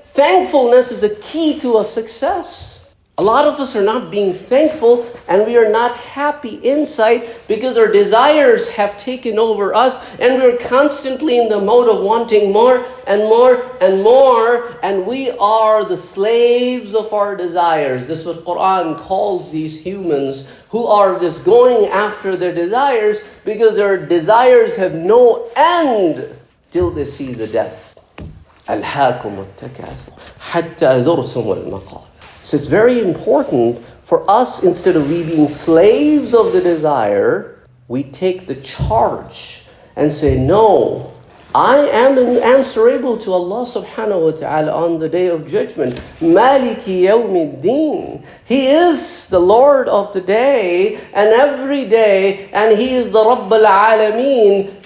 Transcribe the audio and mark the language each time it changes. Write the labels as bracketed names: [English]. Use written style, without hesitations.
[English] Thankfulness is a key to a success. A lot of us are not being thankful, and we are not happy inside because our desires have taken over us, and we're constantly in the mode of wanting more and more and more, and we are the slaves of our desires. This is what Quran calls these humans who are just going after their desires because their desires have no end till they see the death. [Arabic] أَلْهَاكُمُ التَّكَاثُرُ حَتَّى ذُرْتُمُ الْمَقَابِرَ. [English] So it's very important for us, instead of we being slaves of the desire, we take the charge and say, no, I am answerable to Allah subhanahu wa ta'ala on the day of judgment. [Arabic] Maliki yawmiddin. [English] He is the Lord of the day and every day, and He is the Rabb al-Alameen.